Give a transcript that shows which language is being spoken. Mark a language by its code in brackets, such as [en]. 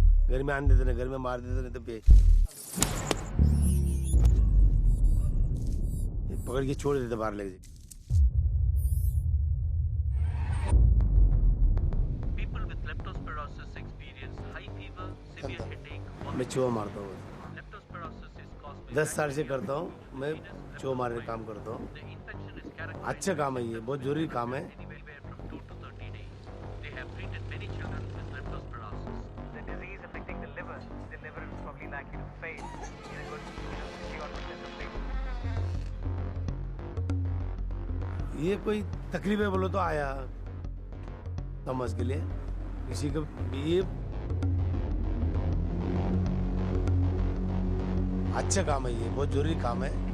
[hi] घर में आने देते ना, घर में मार देते नहीं तो पे पकड़ के छोड़ देते बाहर ले जाके। [en] People with leptospirosis experience high fever, severe headache. [hi] मैं चूहा मारता हूँ। [en] Leptospirosis is caused by [hi] 10 साल से करता हूँ, मैं चूहा मारने का काम करता हूँ। अच्छा काम है ये, बहुत जरूरी काम है। [en] They have treated many children with leptospirosis. The disease affecting the liver is probably likely to fail in a good 60% of people. [hi] ये कोई तकलीफ है बोलो तो आया समझ के लिए किसी को ये अच्छा काम है, ये बहुत जरूरी काम है।